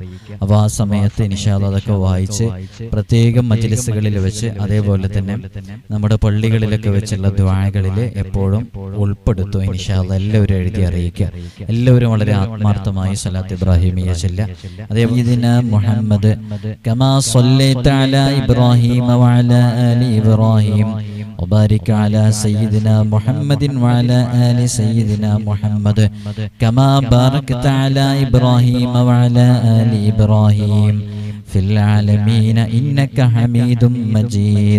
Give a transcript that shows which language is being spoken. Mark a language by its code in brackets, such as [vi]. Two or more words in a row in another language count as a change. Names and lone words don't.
[ml] അപ്പോൾ ആ സമയത്ത് [ar] إن شاء الله [ml] അതൊക്കെ വായിച്ച് പ്രത്യേകം മജ്ലിസുകളിൽ വെച്ച്, അതേപോലെ തന്നെ നമ്മുടെ പള്ളികളിലൊക്കെ വെച്ചുള്ള ദുആകളിൽ എപ്പോഴും ഉൾപ്പെടുത്തുക. [ar] إن شاء الله [ml] എല്ലാവരും എഴുതി അറിയിക്കുക. എല്ലാവരും വളരെ ആത്മാർത്ഥമായി [ar] صلاة إبراهيمية [ml] ചൊല്ലുക. [ar] അതേപോലെ محمد كما صليت على إبراهيم وعلى آل إبراهيم وبارك على سيدنا محمد وعلى آل سيدنا محمد كما باركت على إبراهيم وعلى آل إبراهيم في العالمين إنك حميد مجيد.